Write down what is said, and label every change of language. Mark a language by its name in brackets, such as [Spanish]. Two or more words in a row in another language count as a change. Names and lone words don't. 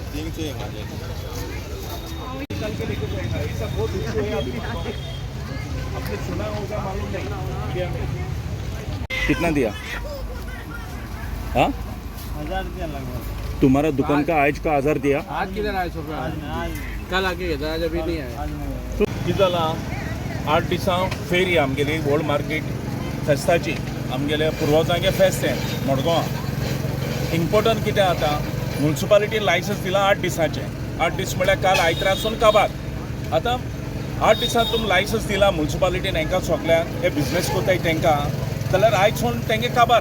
[Hindi] निकाल के लेके जाएगा, ऐसा बहुत इशू है अभी। आपने सुना होगा, मालूम नहीं इंडिया में। कितना दिया? हाँ 1000 रुपया लगभग। तुम्हारा दुकान का आज का 1000 दिया? आज किधर आए सुबह? कल आके गया था, आज अभी नहीं आया। [Konkani] किजाला 8 दिसांक फेरी आमगेली ओल्ड मार्केट फेस्ताची आमगेले पुर्वजांगे फेस्त हें मडगांवां। इम्पोर्टंट कितें आतां [English] municipality licence [Konkani] दिला 8 दिसांचें। 8 दीस म्हळ्यार काल आयतारासून काबार। आतां 8 दिसांत तुमी लायसन्स दिला म्युन्सिपालिटीन हांकां सगल्यांक हे बिझनेस कोताय तांकां, जाल्यार आयजसून तेंगे काबार।